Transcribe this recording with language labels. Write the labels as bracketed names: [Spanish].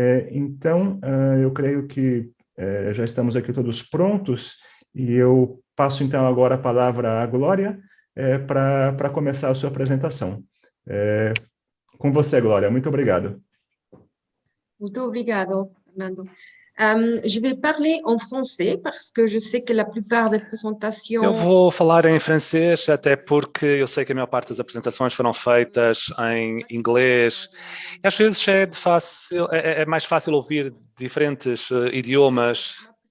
[Portuguese] Então, eu creio que já estamos aqui todos prontos, e eu passo então agora a palavra à Glória para começar a sua apresentação. Com você, Glória. Muito obrigado. Muito obrigado, Fernando. [French] Je vais parler en français parce que je sais que la plupart des présentations... [Portuguese] Eu vou falar em francês, até porque eu sei que a maior parte das apresentações foram feitas em inglês. E às vezes é mais fácil ouvir diferentes idiomas.